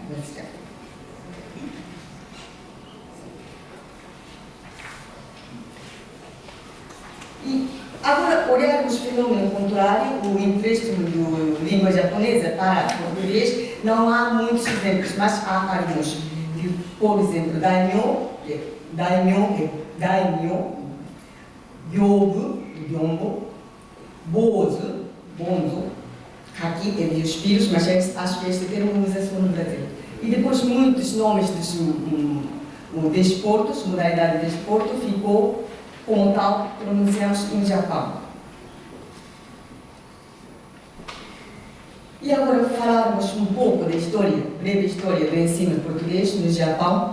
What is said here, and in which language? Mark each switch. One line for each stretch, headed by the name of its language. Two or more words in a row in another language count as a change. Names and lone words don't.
Portuguese: E agora, olharmos o fenômeno contrário, o empréstimo da língua japonesa para português, não há muitos exemplos, mas há alguns. Por exemplo,
Japanese: daimyo, gyombo, bozo, bonzo,
Portuguese: aqui tem os filhos, mas acho que este termo usa só no Brasil. E depois muitos nomes dos desportos, modalidade de desporto, ficou como tal pronunciamos no Japão. E agora falarmos um pouco da história, breve história do ensino português no Japão.